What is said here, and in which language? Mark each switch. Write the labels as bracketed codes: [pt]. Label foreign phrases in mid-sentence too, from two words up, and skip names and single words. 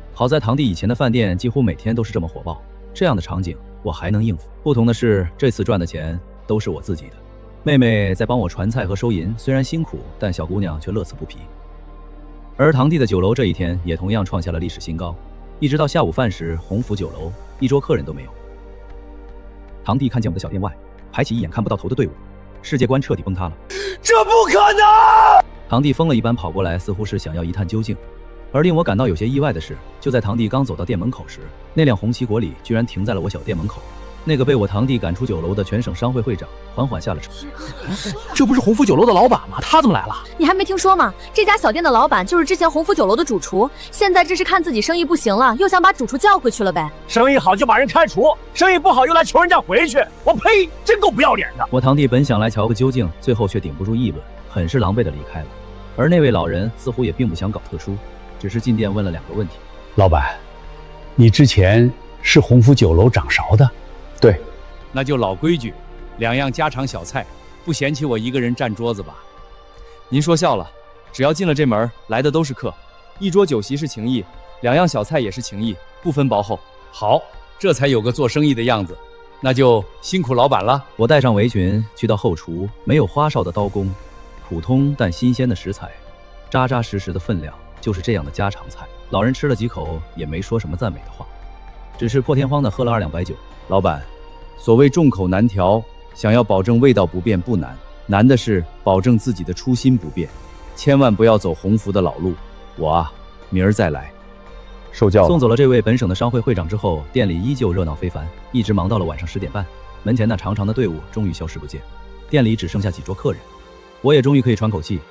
[zh] 好在堂弟以前的飯店幾乎每天都是這麼火爆，這樣的場景我還能應付。不同的是，這次賺的錢都是我自己的。妹妹在幫我傳菜和收銀，雖然辛苦，但小姑娘卻樂此不疲。而堂弟的酒樓這一天也同樣創下了歷史新高，一直到下午飯時，鴻福酒樓一桌客人都沒有。堂弟看見我的小店外排起一眼看不到頭的隊伍，世界觀徹底崩塌了。這不可能！堂弟瘋了一般跑過來，似乎是想要一探究竟。而令我感到有些意外的是，就在堂弟剛走到店門口時，那輛紅旗國里居然停在了我小店门口。那個被我堂弟趕出酒樓的全省商會會長緩緩下了車。這不是鴻福酒樓的老闆嗎？他怎麼來了？你還沒聽說嗎？這家小店的老闆就是之前鴻福酒樓的主廚，現在這是看自己生意不行了，又想把主廚叫回去了唄。生意好就把人開除，生意不好又來求人家回去，我呸！真夠不要臉的。我堂弟本想來瞧個究竟，最後卻頂不住議論，很是狼狽地離開了。而那位老人似乎也並不想搞特殊，只是進店問了2個問題。老闆，你之前是鴻福酒樓掌勺的？對，那就老規矩，2樣家常小菜，不嫌棄我一個人占桌子吧？您說笑了，只要進了這門，來的都是客，一桌酒席是情誼，2樣小菜也是情誼，不分薄厚。好，這才有個做生意的樣子，那就辛苦老闆了。我戴上圍裙去到後廚，沒有花哨的刀工，普通但新鮮的食材，扎扎實實的分量，就是這樣的家常菜。老人吃了幾口，也沒說什麼讚美的話，只是破天荒的喝了 2兩白酒。老闆，所謂眾口難調，想要保證味道不變不難，難的是保證自己的初心不變，千萬不要走鴻福的老路。我啊，明兒再來。受教了。送走了這位本省的商會會長之後，店裡依舊熱鬧非凡，一直忙到了晚上10點半，門前那長長的隊伍終於消失不見，店裡只剩下幾桌客人，我也終於可以喘口氣。